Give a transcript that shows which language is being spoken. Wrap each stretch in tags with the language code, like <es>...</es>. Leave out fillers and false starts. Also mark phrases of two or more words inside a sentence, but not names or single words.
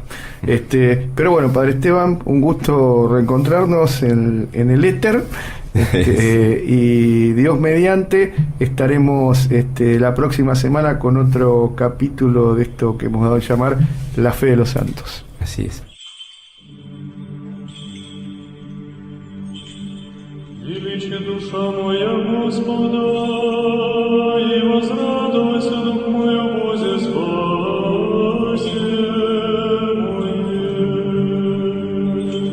<es>Pero bueno, Padre Esteban, un gusto reencontrarnos en el éter. Y Dios mediante estaremos la próxima semana con otro capítulo de esto que hemos dado a llamar La Fe de los Santos. Así es.</es> <cu>Величи душа моя Господа, и возрадуйся дух мой о Бозе спасе моей.</cu>